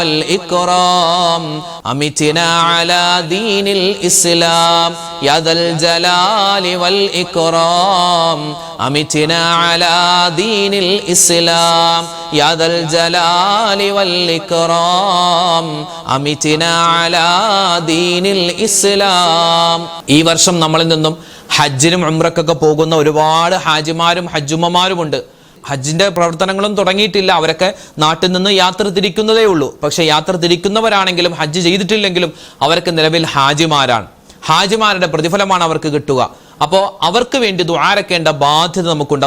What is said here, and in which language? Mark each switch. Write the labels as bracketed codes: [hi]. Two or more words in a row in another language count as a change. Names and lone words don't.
[ar] والإكرام أمتنا على دين الإسلام يا ذا الجلال والإكرام أمتنا على دين الإسلام يا ذا الجلال والإكرام أمتنا على دين الإسلام. [ml] ഈ വർഷം നമ്മളിൽ നിന്നും ഹജ്ജിനും ഉംറക്കൊക്കെ പോകുന്ന ഒരുപാട് ഹാജിമാരും ഹജ്ജുമ്മമാരുമുണ്ട്. ഹജ്ജിന്റെ പ്രവർത്തനങ്ങളും തുടങ്ങിയിട്ടില്ല. അവരൊക്കെ നാട്ടിൽ നിന്ന് യാത്ര തിരിക്കുന്നതേ ഉള്ളൂ. പക്ഷെ യാത്ര തിരിക്കുന്നവരാണെങ്കിലും ഹജ്ജ് ചെയ്തിട്ടില്ലെങ്കിലും അവർക്ക് നിലവിൽ ഹാജിമാരാണ്. ഹാജിമാരുടെ പ്രതിഫലമാണ് അവർക്ക് കിട്ടുക. അപ്പോൾ അവർക്ക് വേണ്ടി ദുആരക്കേണ്ട ബാധ്യത നമുക്കുണ്ട്.